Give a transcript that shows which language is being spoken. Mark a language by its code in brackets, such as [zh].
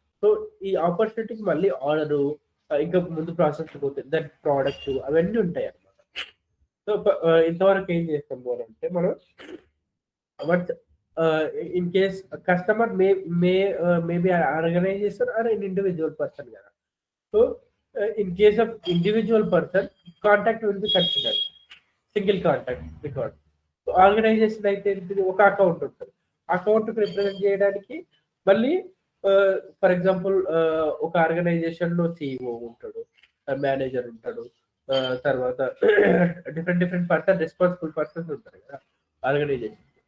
[te] So ఈ ఆపర్చునిటీకి మళ్ళీ order, ఇంకా ముందు ప్రాసెస్ పోతుంది, దాని ప్రోడక్ట్ అవన్నీ ఉంటాయి అన్నమాట. సో ఇంతవరకు ఏం చేస్తాము అంటే మనం in case customer maybe organisation are an individual person కదా. [en] So in case of individual person, contact will be considered single contact record. [te] So organisation అయితే ఒక అకౌంట్ ఉంటుంది. అకౌంట్ రిప్రజెంట్ చేయడానికి మళ్ళీ ఫర్ ఎగ్జాంపుల్ ఒక ఆర్గనైజేషన్ లో CEO ఉంటాడు, manager ఉంటాడు, తర్వాత డిఫరెంట్ పర్సన్ రెస్పాన్సిబుల్ పర్సన్స్ ఉంటారు కదా ఆర్గనైజేషన్.